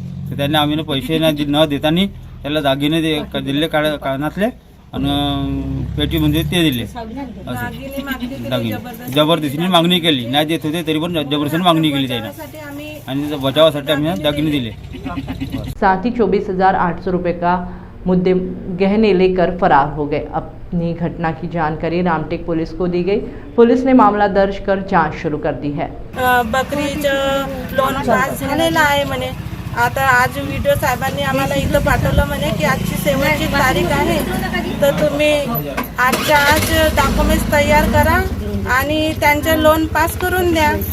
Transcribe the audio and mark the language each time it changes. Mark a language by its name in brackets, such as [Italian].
[Marathi] तर त्यांनी आम्ही पैसे न देताना त्याला दागिने दिले कानातले आणि पेटीमध्ये ते दिले। दागिने जबरदस्तीने मागणी केली, नाही देत होते तरी पण जबरदस्तीने मागणी केली त्याने आणि बचावासाठी आम्ही दागिने दिले। [Hindi] साथ ही 24,800 रुपये का मुद्दे गहने लेकर फरार हो गए। अपनी घटना की जानकारी रामटेक पुलिस को दी गई। पुलिस ने मामला दर्ज कर जांच शुरू कर दी है। [Marathi] बकरीचं लोन पास झालेलं आहे म्हणे। आता आज व्हिडिओ साहेबांनी आम्हाला इथं पाठवलं म्हणे की आजची शेवटची तारीख आहे, तर तुम्ही आजच्या आज डॉक्युमेंट्स तयार करा आणि त्यांचं लोन पास करून द्या।